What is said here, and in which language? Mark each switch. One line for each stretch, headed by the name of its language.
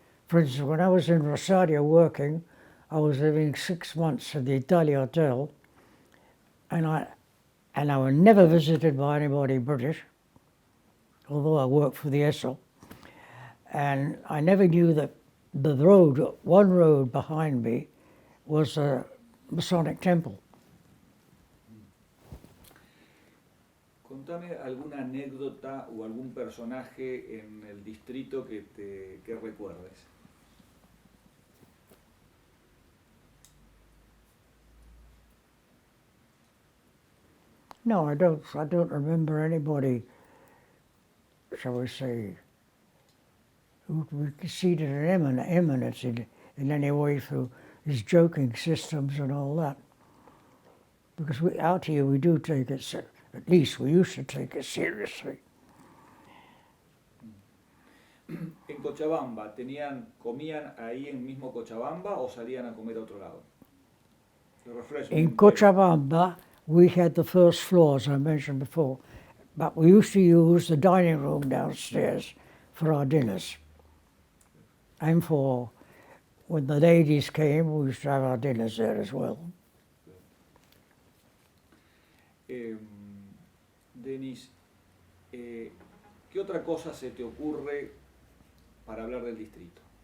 English: For instance, when I was in Rosario working, I was living 6 months at the Italia Hotel, and I was never visited by anybody British, although I worked for the ESSO. And I never knew that the road, one road behind me, was a Masonic temple.
Spanish: Contame alguna anécdota o algún personaje en el distrito que recuerdes.
English: No, I don't remember anybody, shall we say, who exceeded an eminence in any way through his joking systems and all that. Because out here we do take it At least we used to take it seriously.
Spanish: En Cochabamba, ¿comían ahí en mismo Cochabamba o salían a comer a otro lado?
English: The refreshment In table. Cochabamba, we had the first floor, as I mentioned before, but we used to use the dining room downstairs for our dinners. And for when the ladies came, we used to have our dinners there as well.
Spanish: Denis, ¿qué otra cosa se te ocurre para hablar del distrito?